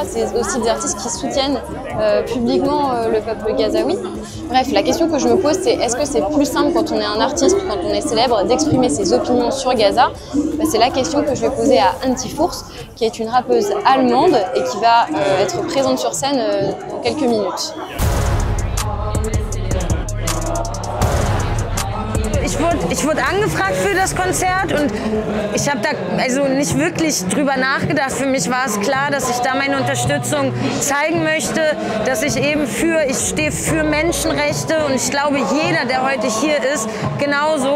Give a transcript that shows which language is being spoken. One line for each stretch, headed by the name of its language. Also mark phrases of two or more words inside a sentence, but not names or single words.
French: C'est aussi des artistes qui soutiennent publiquement le peuple gazaoui. Bref, la question que je me pose, c'est est-ce que c'est plus simple quand on est un artiste ou quand on est célèbre d'exprimer ses opinions sur Gaza? C'est la question que je vais poser à Antifours, qui est une rappeuse allemande et qui va être présente sur scène dans quelques minutes.
German: Ich wurde angefragt für das Konzert und ich habe da also nicht wirklich drüber nachgedacht. Für mich war es klar, dass ich da meine Unterstützung zeigen möchte, dass ich eben ich stehe für Menschenrechte und ich glaube, jeder, der heute hier ist, genauso.